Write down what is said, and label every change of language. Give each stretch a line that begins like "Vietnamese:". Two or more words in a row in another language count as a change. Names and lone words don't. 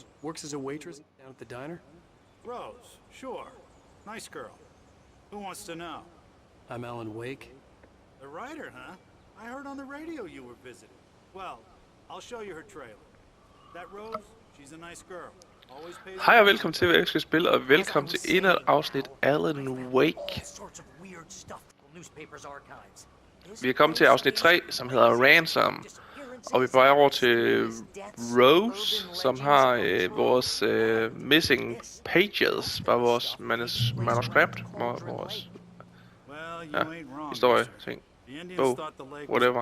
English: Works as a waitress down at the diner. Rose, sure. Nice girl. Who wants to know? I'm Alan Wake. The writer, huh? I heard on the radio you were visiting. Well, I'll show you her trailer. That Rose, she's a nice girl. Always pays.
Danish: Hej og velkommen til Hvad, Skal, Spille, og velkommen til endnu et afsnit Alan Wake.
English: All sorts of weird stuff from newspapers archives.
Danish: Vi er kommet til afsnit 3, som hedder Ransom. Og vi er på vej over til Rose, som har vores
English: missing pages,
Danish: bare vores manuskript, vores historie, ting, bog, whatever.